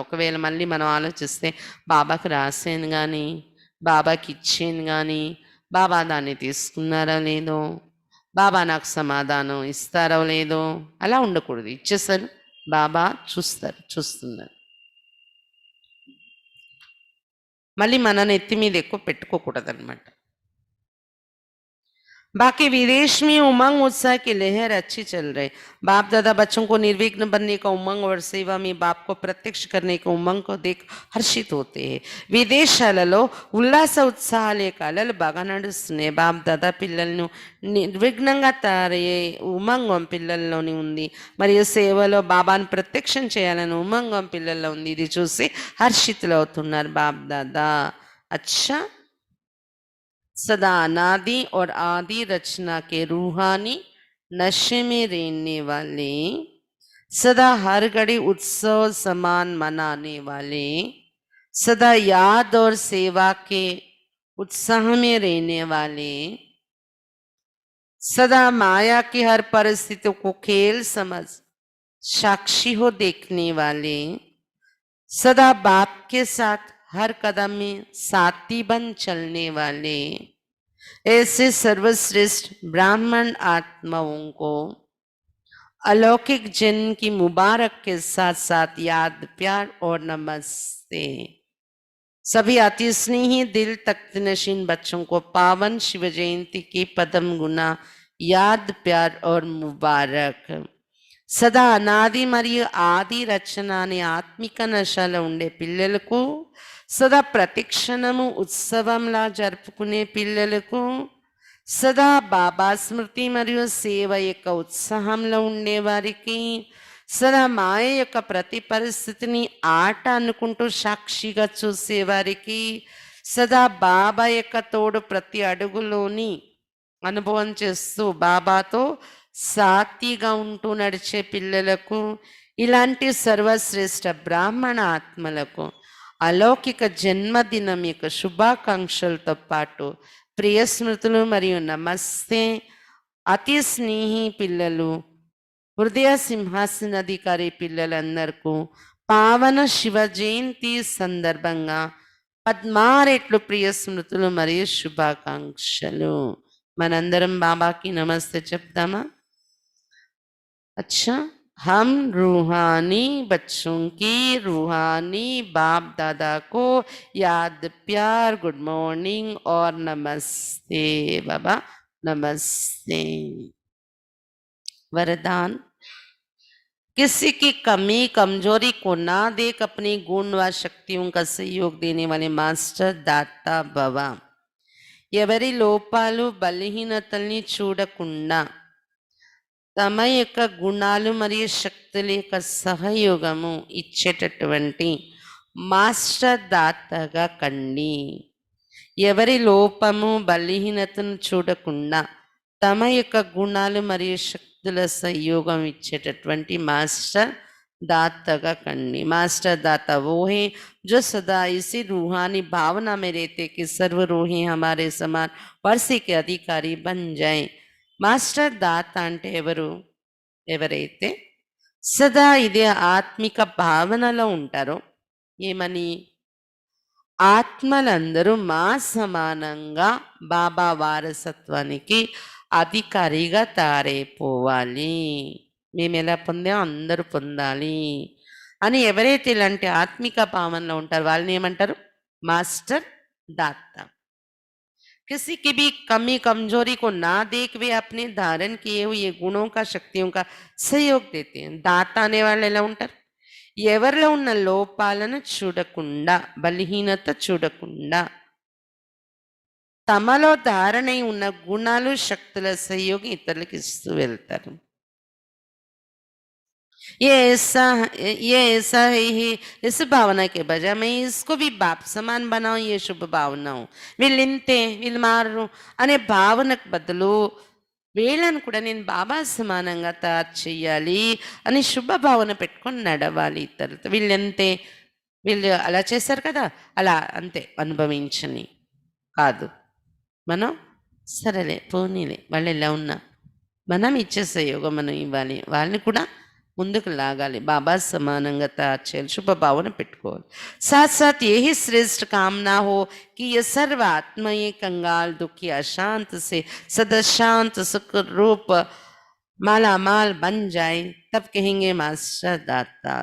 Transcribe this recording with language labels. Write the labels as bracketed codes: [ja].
[te] ఒకవేళ మళ్ళీ మనం ఆలోచిస్తే బాబాకి రాసాను కానీ, బాబాకి ఇచ్చాను కానీ, బాబా దాన్ని తీసుకున్నారా లేదో, బాబా నాకు సమాధానం ఇస్తారో లేదో, అలా ఉండకూడదు. ఇచ్చేసారు, బాబా చూస్తున్నారు. మళ్ళీ మన నెత్తి మీద ఎక్కువ పెట్టుకోకూడదు అనమాట. [hi] बाकी विदेश में उमंग उत्साह की लहर अच्छी चल रही। बाप दादा बच्चों को निर्विघ्न बनने का उमंग और सेवा में बाप को प्रत्यक्ष करने के उमंग को देख हर्षित होते हैं. [te] విదేశాలలో ఉల్లాస ఉత్సాహాలే కళలు బాగా నడుస్తున్నాయి. బాప్ దాదా పిల్లలను నిర్విఘ్నంగా తయారయ్యే ఉమంగం పిల్లల్లోని ఉంది, మరియు సేవలో బాబాను ప్రత్యక్షం చేయాలని ఉమంగం పిల్లల్లో ఉంది. ఇది చూసి హర్షితులు అవుతున్నారు బాప్ దాదా. [hi] అచ్చా, सदा अनादि और आदि रचना के रूहानी नशे में रहने वाले, सदा हर घड़ी उत्सव समान मनाने वाले, सदा याद और सेवा के उत्साह में रहने वाले, सदा माया की हर परिस्थिति को खेल समझ साक्षी हो देखने वाले, सदा बाप के साथ हर कदम में साथी बन चलने वाले, ऐसे सर्वश्रेष्ठ ब्राह्मण आत्माओं को अलौकिक जन्म की मुबारक के साथ साथ याद, प्यार और नमस्ते. सभी अति स्नेही दिल तख्त नशीन बच्चों को पावन शिव जयंती की पदम गुना याद, प्यार और मुबारक. [te] సదా అనాది మరియు ఆది రచన అనే ఆత్మిక నశలో ఉండే పిల్లలకు, సదా ప్రతిక్షణము ఉత్సవంలా జరుపుకునే పిల్లలకు, సదా బాబా స్మృతి మరియు సేవ యొక్క ఉత్సాహంలో ఉండేవారికి, సదా మాయ యొక్క ప్రతి పరిస్థితిని ఆట అనుకుంటూ సాక్షిగా చూసేవారికి, సదా బాబా యొక్క తోడు ప్రతి అడుగులోని అనుభవం చేస్తూ బాబాతో సాతిగా ఉంటూ నడిచే పిల్లలకు, ఇలాంటి సర్వశ్రేష్ఠ బ్రాహ్మణ ఆత్మలకు అలౌకిక జన్మదినం యొక్క శుభాకాంక్షలతో పాటు ప్రియ స్మృతులు మరియు నమస్తే. అతి స్నేహి పిల్లలు, హృదయ సింహాసనాధికారి పిల్లలందరికీ పావన శివ జయంతి సందర్భంగా 16 రెట్లు ప్రియ స్మృతులు మరియు శుభాకాంక్షలు. మనందరం బాబాకి నమస్తే చెప్తామా? [hi] अच्छा, हम रूहानी बच्चों की रूहानी बाप दादा को याद, प्यार, गुड मॉर्निंग और नमस्ते. बाबा नमस्ते. वरदान, किसी की कमी कमजोरी को ना देख अपनी गुण व शक्तियों का सहयोग देने वाले मास्टर दाता भव. [te] ఎవరి లోపాలు బలహీనతల్ని చూడకుండా తమ యొక్క గుణాలు మరియు శక్తుల యొక్క సహయోగము ఇచ్చేటటువంటి మాస్టర్ దాతగా కండి. ఎవరి లోపము బలహీనతను చూడకుండా తమ యొక్క గుణాలు మరియు శక్తుల సహయోగం ఇచ్చేటటువంటి మాస్టర్ दाता कंडी. [hi] मास्टर दाता वो है जो सदा इसी रूहानी भावना में रहते कि सर्व रूहें हमारे समान वर्षे के अधिकारी बन जाएं. [te] మాస్టర్ దాత అంటే ఎవరు? ఎవరైతే సదా ఇదే ఆత్మిక భావనలో ఉంటారో, ఏమని? ఆత్మలందరూ మా సమానంగా బాబా వారసత్వానికి అధికారిగా తయారైపోవాలి. మేము ఎలా పొందాం అందరూ పొందాలి అని ఎవరైతే ఇలాంటి ఆత్మిక భావనలో ఉంటారో వాళ్ళని ఏమంటారు? మాస్టర్ दाता। [hi] किसी की भी कमी कमजोरी को ना देख वे अपने धारण किए हुए गुणों का शक्तियों का सहयोग देते हैं। [te] दाता అనే వాళ్ళు ఎలా ఉంటారు? ఎవరిలో ఉన్న లోపాలను చూడకుండా, బలహీనత చూడకుండా, తమలో ధారణై ఉన్న గుణాలు శక్తుల సహయోగం ఇతరులకు ఇస్తూ వెళ్తారు. [hi] ये ऐसा है ही इस भावना के बजाय मैं इसको भी बाप समान बनाऊं, ये शुभ भावना हो। [te] వీళ్ళు ఇంతే, వీళ్ళు మారరు అనే భావనకు బదులు వీళ్ళను కూడా నేను బాబా సమానంగా తయారు చెయ్యాలి అని శుభ భావన పెట్టుకొని నడవాలి ఇతరులతో. వీళ్ళెంతే, వీళ్ళు అలా చేశారు కదా, అలా అంతే అనుభవించని కాదు. మనం సరేలే పోనీలే వాళ్ళు ఎలా ఉన్నా మనం ఇచ్చే సహయోగం మనం ఇవ్వాలి, వాళ్ళని కూడా ముందుకు లాగాలి, బాబా సమానంగా తయారు చేయాలి, శుభ భావన పెట్టుకోవాలి. [hi] साथ साथ यही श्रेष्ठ कामना हो कि ये सर्व आत्माएं कंगाल दुखी अशांत से सदा शांत सुख रूप माला माल बन जाए, तब कहेंगे मास्टर दाता।